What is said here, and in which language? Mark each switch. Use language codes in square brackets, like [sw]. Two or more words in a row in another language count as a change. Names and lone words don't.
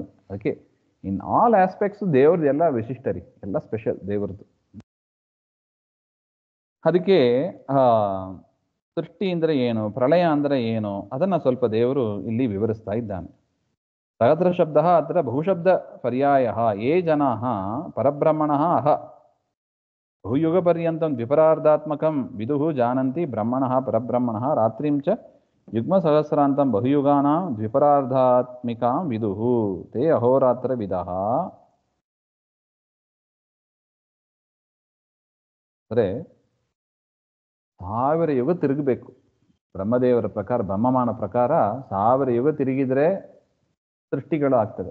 [kn] ಅದಕ್ಕೆ [en] in all aspects [kn] ದೇವ್ರದ್ದು ಎಲ್ಲ ವಿಶಿಷ್ಟರಿ, ಎಲ್ಲ ಸ್ಪೆಷಲ್ ದೇವ್ರದ್ದು. ಅದಕ್ಕೆ ಸೃಷ್ಟಿ ಅಂದರೆ ಏನು, ಪ್ರಳಯ ಅಂದರೆ ಏನು, ಅದನ್ನು ಸ್ವಲ್ಪ ದೇವರು ಇಲ್ಲಿ ವಿವರಿಸ್ತಾ ಇದ್ದಾನೆ. [sa] ಸಹಸ್ರ ಶಬ್ದ ಅತ್ರ ಬಹುಶಬ್ದ ಪರ್ಯಾಯ ಯೇ ಜನಾ ಪರಬ್ರಹ್ಮಣ ಅಹ ಬಹುಯುಗ ಪರ್ಯಂತಂ ದ್ವಿಪರಾರ್ಧಾತ್ಮಕಂ ವಿದುಃ ಜಾನಂತಿ ಬ್ರಹ್ಮಣ ಪರಬ್ರಹ್ಮಣ ರಾತ್ರಿಂ ಚ ಯುಗ್ಮ ಸಹಸ್ರಾಂತಂ ಬಹುಯುಗಾನಾಂ ದ್ವಿಪರಾರ್ಧಾತ್ಮಿಕಾಂ ವಿದುಃ ತೇ ಅಹೋರಾತ್ರ ವಿದಃ. [kn] ಅಂದರೆ 1000 ಯುಗ ತಿರುಗಬೇಕು ಬ್ರಹ್ಮದೇವರ ಪ್ರಕಾರ, ಬ್ರಹ್ಮಮಾನ ಪ್ರಕಾರ 1000 ಯುಗ ತಿರುಗಿದ್ರೆ ಸೃಷ್ಟಿಗಳು ಆಗ್ತದೆ.